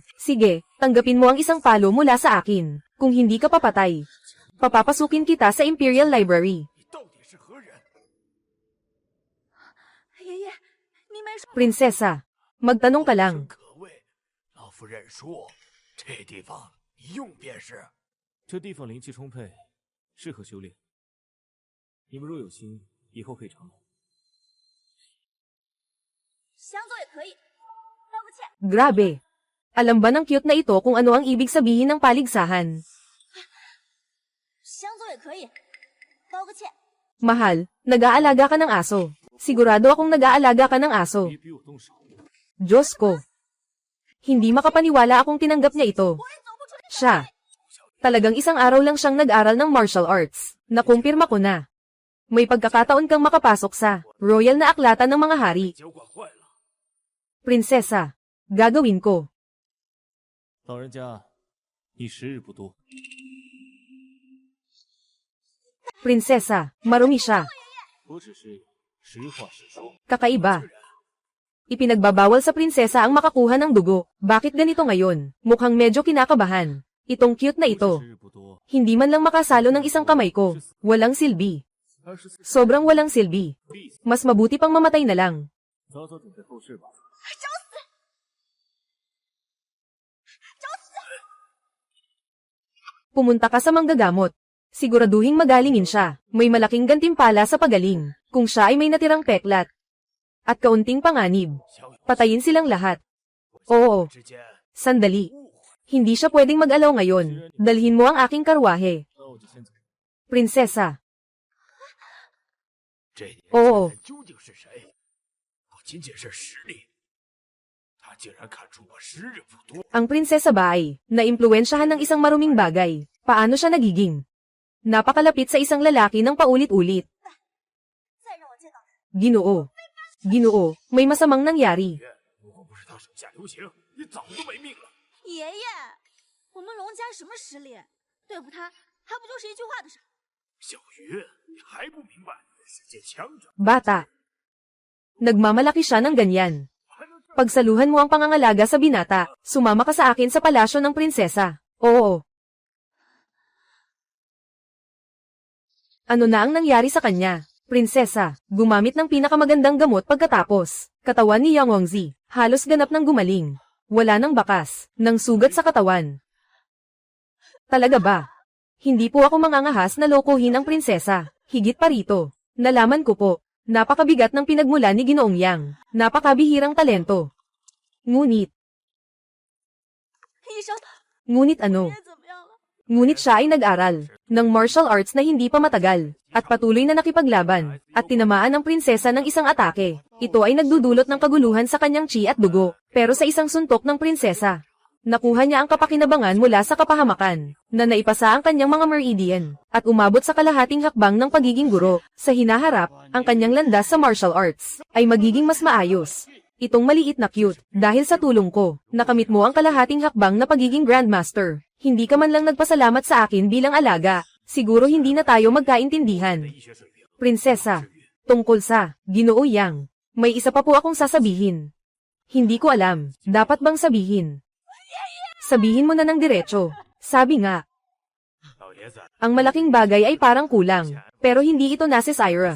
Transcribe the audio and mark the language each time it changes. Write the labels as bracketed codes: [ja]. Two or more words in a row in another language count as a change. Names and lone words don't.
[tl] Sige, tanggapin mo ang isang palo mula sa akin. Kung hindi ka papatay, papapasukin kita sa Imperial Library. [zh] 你到底是何人？爷爷，你没说 [tl] Prinsesa, magtanong ka [zh] 生 [tl] lang. [zh] 可畏，老夫认输。这地方一用便是。这地方灵气充沛，适合修炼。你们若有心，以后可以常来。想走也可以。道个歉。 [tl] Grabe. Alam ba ng cute na ito kung ano ang ibig sabihin ng paligsahan? [zh] 想走也可以。道个歉。 [tl] Mahal, nag-aalaga ka ng aso. Sigurado akong nag-aalaga ka ng aso. [zh] 别逼我动手。 [tl] Diyos ko. Hindi makapaniwala akong tinanggap niya ito. Siya. Talagang isang araw lang siyang nag-aral ng [en] martial arts. [tl] Nakumpirma ko na. May pagkakataon kang makapasok sa royal na aklatan ng mga hari. [zh] 酒馆坏了， [tl] Prinsesa, gagawin ko. [zh] 老人家，你时日不多。 [tl] Prinsesa, marumi siya. [zh] 我只是实话实说。 [tl] Kakaiba. Ipinagbabawal sa prinsesa ang makakuha ng dugo. Bakit ganito ngayon? Mukhang medyo kinakabahan. Itong cute na ito. 时日不多， Hindi man lang makasalo ng isang kamay ko. Walang silbi. 24 Sobrang walang silbi. [zh] 必死。 [tl] Mas mabuti pang mamatay na lang. [zh] 早早准备后事吧。 [tl] Pumunta ka sa manggagamot. Siguraduhing magalingin siya. May malaking gantimpala sa pagaling. Kung siya ay may natirang peklat. At kaunting panganib. [zh] 小友 [tl] Patayin silang lahat. Oo. [zh] 之间 [tl] Sandali. [zh] 误会。 [tl] Hindi siya pwedeng mag-alaw ngayon. Dalhin mo ang aking karwahe. [zh] 那我就先走。 [tl] Prinsesa. [zh] 这年哦轻人究竟是谁？不仅仅是实力，他竟然看出我时日不多。 [tl] Ang prinsesa ba ay naimpluwensyahan ng isang maruming bagay? Paano siya nagiging? Napakalapit sa isang lalaki ng paulit-ulit. [zh] 再让我见到人， [tl] Ginoo. Ginoo, may masamang nangyari. [zh] 如果不是他手下留情，你早就没命了。爷爷，我们龙家什么实力？对付他还不就是一句话的事？小鱼，你还不明白世界强者 [tl] Bata. Nagmamalaki siya ng ganyan. Pagsaluhan mo ang pangangalaga sa binata, sumama ka sa akin sa palasyo ng prinsesa. Oo. Ano na ang nangyari sa kanya? Prinsesa, gumamit ng pinakamagandang gamot pagkatapos. Katawan ni Yang Wangzi, halos ganap ng gumaling. Wala nang bakas, ng sugat sa katawan. Talaga ba? Hindi po ako mangangahas na lokohin ang prinsesa. Higit pa rito. Nalaman ko po, napakabigat ng pinagmula ni Ginoong Yang. Napakabihirang talento. Ngunit, [zh] 医生， [tl] ngunit ano? [zh] 爷爷怎么样了？ [tl] Ngunit siya ay nag-aral ng [en] martial arts [tl] na hindi pa matagal, at patuloy na nakipaglaban, at tinamaan ng prinsesa ng isang atake. Ito ay nagdudulot ng kaguluhan sa kanyang chi at dugo, pero sa isang suntok ng prinsesa, nakuha niya ang kapakinabangan mula sa kapahamakan, na naipasa ang kanyang mga meridian, at umabot sa kalahating hakbang ng pagiging guro. Sa hinaharap, ang kanyang landas sa [en] martial arts, [tl] ay magiging mas maayos. Itong maliit na cute, dahil sa tulong ko, nakamit mo ang kalahating hakbang na pagiging grandmaster. Hindi ka man lang nagpasalamat sa akin bilang alaga, siguro hindi na tayo magkaintindihan. [zh] 医学水平， [tl] Prinsesa, tungkol sa Ginoo Yang, may isa pa po akong sasabihin. Hindi ko alam, dapat bang sabihin? Sabihin mo na ng diretso. Sabi nga, [zh] 老爷子， [tl] ang malaking bagay ay parang kulang, pero hindi ito nasa Syra.